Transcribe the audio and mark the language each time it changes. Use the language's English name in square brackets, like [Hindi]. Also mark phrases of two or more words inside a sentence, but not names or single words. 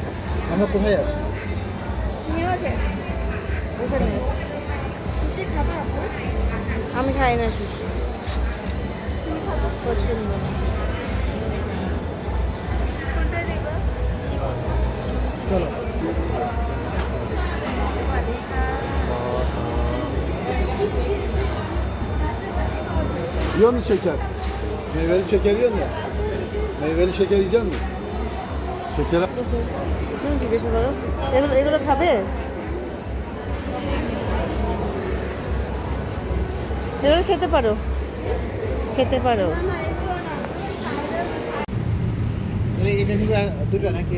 [Bangla] আমরা কোথায় আছি? সুশি খাবা আপু? আমি খাই না সুশি, পছন্দ না। চলো। [Turkish] Yiyor musun şeker? Meyveli şeker yiyor musun? Meyveli şeker yiyecek misin? Şeker [Bangla] তুমি জিজ্ঞাসা করো, এগুলো এগুলো খাবে? এগুলো খেতে পারো, খেতে পারো। এটা নিবে দুটো নাকি?